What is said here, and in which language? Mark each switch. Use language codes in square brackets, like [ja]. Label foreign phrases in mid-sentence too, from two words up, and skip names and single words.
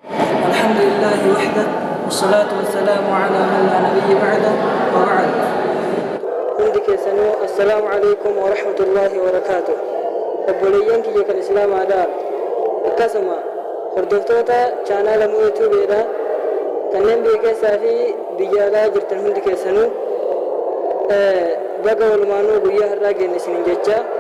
[ar] الحمد لله وحده، والصلاة والسلام على من لا نبي بعده، وبعد. [om] Hundi keessanuu, [ar] السلام عليكم ورحمة الله وبركاته. [om] Obboleeyyan kiyya kan Islaamaadha. Akkasuma hordoftoota chaanaala Mu'ee Tuubeedha. Kanneen biyya keessaa fi biyya alaa jirtan hundi keessanuu, eh, baga walumaanuu guyyaa har'aa geenne isiniin jecha.